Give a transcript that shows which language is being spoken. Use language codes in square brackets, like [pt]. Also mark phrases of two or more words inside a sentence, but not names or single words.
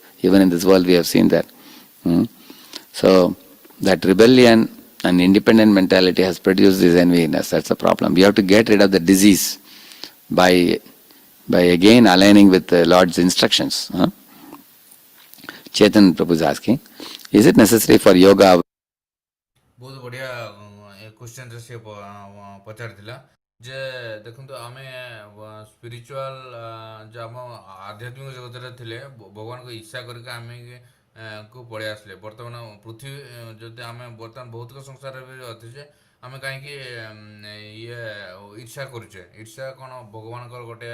[en] Even in this world we have seen that. So, that rebellion and independent mentality has produced this envy in us. That's the problem. We have to get rid of the disease by again aligning with the Lord's instructions. Chetan Prabhu is asking, is it necessary for yoga? [or] ବହୁତ ବଢ଼ିଆ କ୍ୱେଶ୍ଚନ୍ରେ ସେ ପଚାରିଥିଲା ଯେ ଦେଖନ୍ତୁ ଆମେ ସ୍ପିରିଚୁଆଲ ଯେ ଆମ ଆଧ୍ୟାତ୍ମିକ ଜଗତରେ ଥିଲେ ଭଗବାନଙ୍କୁ ଇଚ୍ଛା କରିକି ଆମେ କୁ ପଳେଇ ଆସିଲେ ବର୍ତ୍ତମାନ ପୃଥିବୀ ଯଦି ଆମେ ବର୍ତ୍ତମାନ ଭୌତିକ ସଂସାରରେ ବି ଅଛେ ଆମେ କାହିଁକି ଇଏ ଇର୍ଷା କରୁଛେ ଇର୍ଷା କ'ଣ ଭଗବାନଙ୍କର ଗୋଟେ